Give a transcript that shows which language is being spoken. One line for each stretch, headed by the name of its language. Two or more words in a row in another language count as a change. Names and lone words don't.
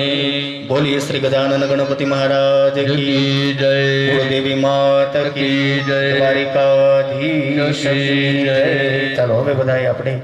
Hindi: बोलिए श्री गजानन गणपति महाराज की जय, देवी माता की जय, द्वारिकाधीश की जय।
Gujarati: चलो હવે બધાય આપણે